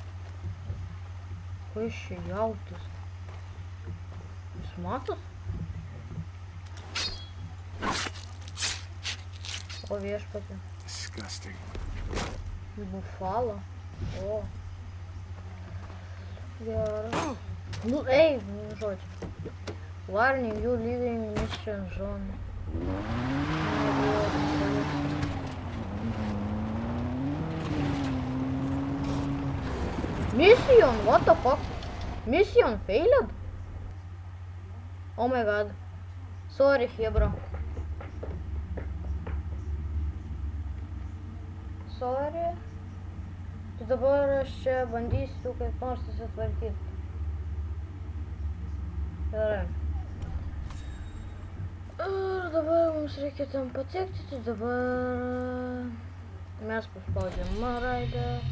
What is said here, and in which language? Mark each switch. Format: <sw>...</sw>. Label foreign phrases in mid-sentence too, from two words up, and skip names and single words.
<lt>Kas čia jautis? Jūs matot? O viešpatė. Disgusting. Bufalo. O. Gerai. Nu, ei, žodžiu.</lt> <en>Warning, you leaving mission zone. Mission, what the fuck? Mission failed? Oh my god. Sorry, Hebra. Sorry.</en> <lt>Tai dabar aš čia bandysiu kaip nors susitvarkyti. Gerai. Ir dabar mums reikia ten patekti, tai dabar mes paspaudžiam raidę.</lt>